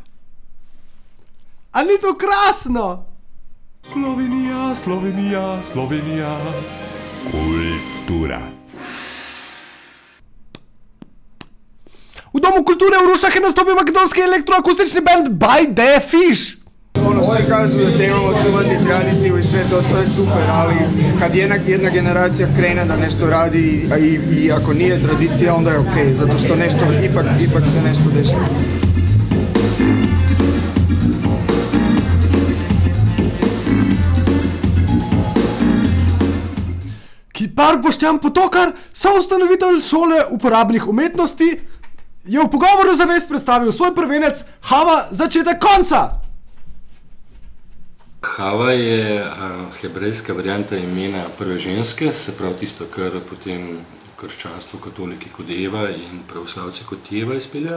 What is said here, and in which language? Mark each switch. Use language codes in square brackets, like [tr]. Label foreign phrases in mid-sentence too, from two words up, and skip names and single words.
[sl] A ni to krasno? Slovenija, Slovenija, Slovenija, kulturac. V Domu kulture v Rušah je nastopil makedonski elektroakustični band By the Fish. [sr] Svi kažu da trebamo čuvati tradiciju i sve to je super, ali kad jedna generacija krene da nešto radi i ako nije tradicija, onda je okej, zato što nešto, ipak se nešto dešava. [sl] Kipar Boštjan Potokar, soustanovitelj šole uporabnih umetnosti, je v pogovoru za Vest predstavil svoj prvenec Hava začetek konca. Hava je hebrejska varianta imena prve ženske, se pravi tisto, kar potem krščanstvo, katoliki kot Eva in pravoslavci kot Eva izpeljajo.